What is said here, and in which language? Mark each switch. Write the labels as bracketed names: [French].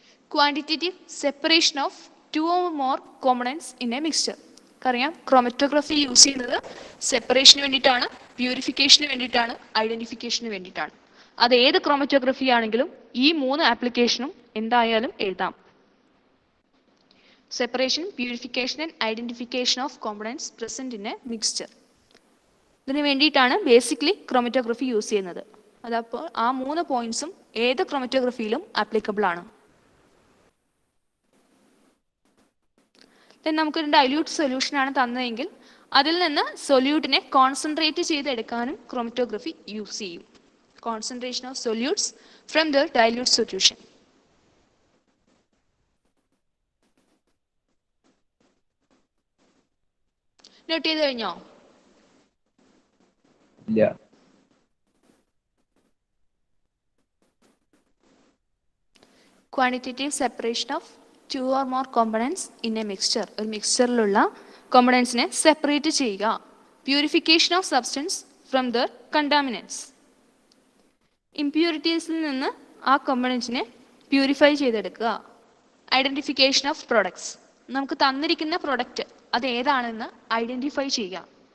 [English] Quantitative separation of 2 or more components in a mixture. [Malayalam] അറിയാം, chromatography use ചെയ്യുന്നത് സെപ്പറേഷന് വേണ്ടിയിട്ടാണ്, പ്യൂരിഫിക്കേഷന് വേണ്ടിയിട്ടാണ്, ഐഡന്റിഫിക്കേഷന് വേണ്ടിയിട്ടാണ്. അത് ഏത് ക്രോമറ്റോഗ്രഫി ആണെങ്കിലും ഈ 3 ആപ്ലിക്കേഷനും എന്തായാലും എഴുതാം. [English] Separation, purification and identification of components present in a mixture. [Malayalam] ഇതിന് വേണ്ടിയിട്ടാണ് ബേസിക്കലി ക്രോമറ്റോഗ്രഫി യൂസ് ചെയ്യുന്നത്. അതപ്പോൾ ആ 3 പോയിന്റ്സും ഏത് ക്രോമറ്റോഗ്രഫിയിലും ആപ്ലിക്കബിൾ ആണ്. നമുക്കൊരു ഡൈല്യൂട്ട് സൊല്യൂഷൻ ആണ് തന്നതെങ്കിൽ അതിൽ നിന്ന് സൊല്യൂട്ടിനെ കോൺസെൻട്രേറ്റ് ചെയ്തെടുക്കാനും ക്രോമറ്റോഗ്രഫി യൂസ് ചെയ്യും. [English] Concentration of solutes from the dilute solution. [Malayalam] Not ചെയ്ത് കഴിഞ്ഞോ? ഇല്ല. [English] Quantitative separation of 2 or more components in a mixture. [Malayalam] ഒരു മിക്സ്ചറിലുള്ള കോമ്പണൻസിനെ സെപ്പറേറ്റ് ചെയ്യുക. [English] Purification of substance from their contaminants. [Malayalam] ഇംപ്യൂരിറ്റീസിൽ നിന്ന് ആ കോമ്പണൻസിനെ പ്യൂരിഫൈ ചെയ്തെടുക്കുക. [English] Identification of products. [Malayalam] നമുക്ക് തന്നിരിക്കുന്ന പ്രൊഡക്റ്റ് അത് ഏതാണെന്ന് ഐഡന്റിഫൈ ചെയ്യുക.